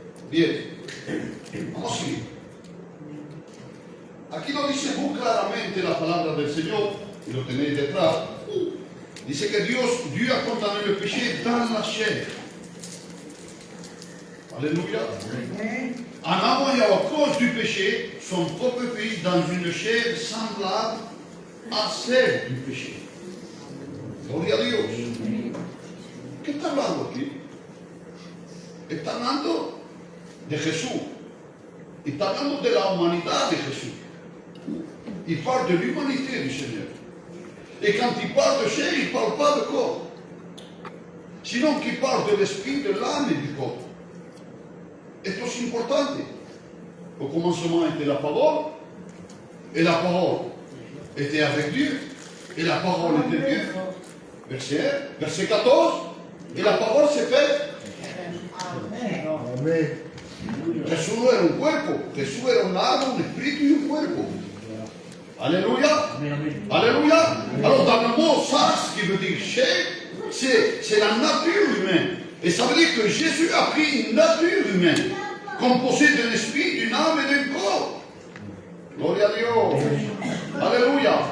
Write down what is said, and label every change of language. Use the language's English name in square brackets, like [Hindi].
[Spanish] Bien, vamos a seguir. Aquí lo dice muy claramente la palabra del Señor, y lo tenéis detrás. Dice que [French] Dieu a condamné le péché dans la chair. Alléluia. En envoyant à cause du péché son propre fils dans une chair semblable à celle du péché. [Spanish] Gloria a Dios. ¿Qué está hablando aquí? Está hablando de Jesús. Está hablando de la humanidad de Jesús. [French] Il parle de l'humanité du Seigneur. Et quand il parle de chair, il ne parle pas de corps. Sinon qu'il parle de l'esprit, de l'âme et du corps. [Spanish] Esto es importante. [French] Au commencement était la parole, et la parole était avec Dieu, et la parole était Dieu. Verset 1, verset 14, et la parole s'est faite. [Spanish] Amén. Jesús no era un cuerpo, Jesús era un alma, un espíritu y un cuerpo. [French] Alléluia. Alléluia. Alors dans le mot sas, qui veut dire chair, c'est la nature humaine. Et ça veut dire que Jésus a pris une nature humaine, composée d'un esprit, d'une âme et d'un corps. [Spanish] Gloria a Dios. [French] Alléluia.